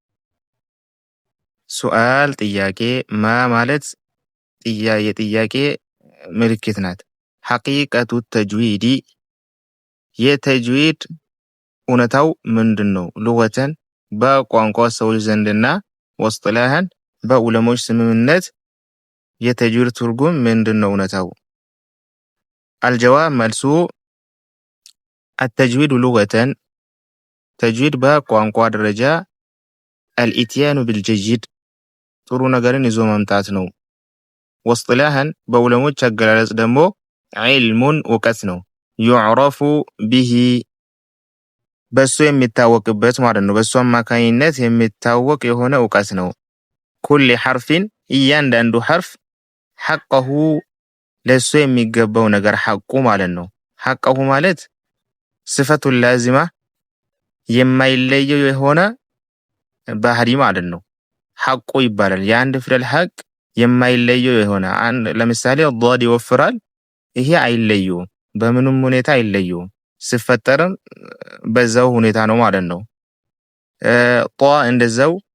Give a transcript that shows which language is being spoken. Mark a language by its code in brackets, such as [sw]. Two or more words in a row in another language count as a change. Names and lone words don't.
[am] ሱአል ጥያቄ ማ ማለት ጥያቄ ምልክት ናት። [ar] حقيقة التجويد [am] የተጅዊድ እውነታው ምንድነው? ሉገተን በቋንቋ ሰዎች ዘንድና ወስጥላህን በዑለሞች ስምምነት የተጅዊድ ትርጉም ምንድነው እውነታው? አልጀዋብ መልሱ [ar] التجويد لغة [am] ተጅዊድ በቋንቋ ደረጃ [ar] الاتيان بالجيد [am] ጥሩ ነገርን ይዞ መምጣት ነው። ወስጥላህን በዑለሞች አገላለጽ ደግሞ ዒልሙን እውቀት ነው። [ar] يعرف به [am] በሱ የሚታወቅበት ማለት ነው። በሱ አማካኝነት የሚታወቅ የሆነ እውቀት ነው። [ar] كل حرف [am] እያንዳንዱ ሐርፍ ሐቀሁ ለሱ የሚገባው ነገር ሐቁ ማለት ነው። ሐቀሁ ማለት [ar] صفته لازمة [am] የማይለየው የሆነ ባህሪ ማለት ነው። ሐቁ ይባላል። የአንድ ፊደል ሐቅ የማይለየው የሆነ ለምሳሌ ዷድ ይወፍራል፣ ይሄ አይለየውም፣ በምንም ሁኔታ አይለየውም። ሲፈጠርም በዛው ሁኔታ ነው ማለት ነው። ጧ እንደዛው